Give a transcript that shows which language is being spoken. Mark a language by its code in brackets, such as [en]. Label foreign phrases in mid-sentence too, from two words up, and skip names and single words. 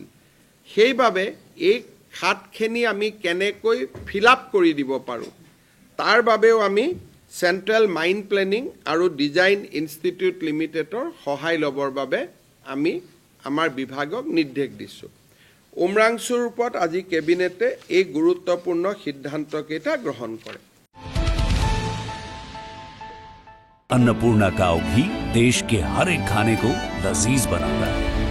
[as] সেইবাবে এই খাদখিনি আমি কেনেকৈ ফিল আপ কৰি দিব পাৰোঁ তাৰ বাবেও আমি চেণ্ট্ৰেল মাইন প্লেনিং আৰু ডিজাইন ইনষ্টিটিউট লিমিটেডৰ সহায় ল'বৰ বাবে আমি আমাৰ বিভাগক নিৰ্দেশ দিছোঁ। উমৰাংচুৰ ওপৰত আজি কেবিনেটে এই গুৰুত্বপূৰ্ণ সিদ্ধান্তকেইটা গ্ৰহণ কৰে। [hi] अन्नपूर्णा काव घी देश के हर एक खाने को लजीज बनाता है।